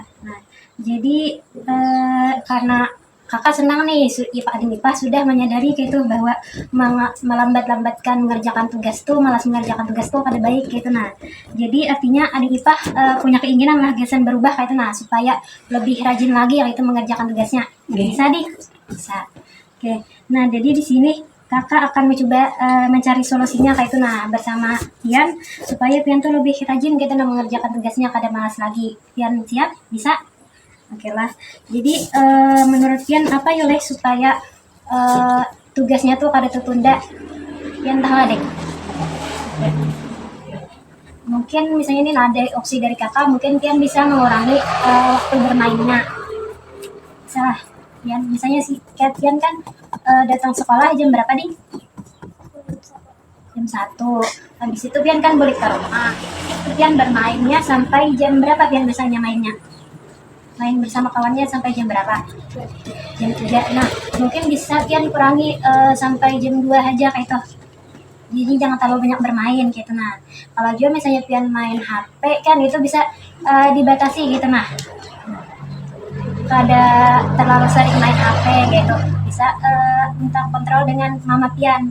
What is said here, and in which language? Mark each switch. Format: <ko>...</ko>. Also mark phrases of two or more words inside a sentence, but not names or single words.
<id>Nah, jadi karena kakak senang nih, adik Ipah sudah menyadari gitu bahwa melambat-lambatkan mengerjakan tugas tuh, malas mengerjakan tugas tuh kada baik gitu. Nah, jadi artinya adik Ipah punya keinginan lah gasan berubah kayak itu, nah supaya lebih rajin lagi itu mengerjakan tugasnya. Bisa dik? Bisa. Oke. Nah, jadi di sini kakak akan mencoba mencari solusinya kayak itu nah bersama Pian supaya Pian tuh lebih rajin gitu nah mengerjakan tugasnya kada malas lagi. Pian siap? Bisa? Oke lah. Jadi menurut Pian apa ya leh supaya tugasnya tuh kada tertunda? Pian tahu deh. Mungkin misalnya ini ada opsi dari kakak, mungkin Pian bisa mengurangi waktu bermainnya. Salah. Pian misalnya si Pian kan datang sekolah jam berapa nih? Jam 1. Habis itu Pian kan balik ke rumah. Pian bermainnya sampai jam berapa Pian biasanya mainnya? Main bersama kawannya sampai jam berapa? Jam 3. Nah, mungkin bisa Pian kurangi sampai jam 2 aja kayak itu. Jadi jangan terlalu banyak bermain gitu. Nah, kalau juga misalnya Pian main HP kan itu bisa dibatasi gitu. Nah, pada terlalu sering main HP gitu, bisa minta kontrol dengan mama Pian.</id>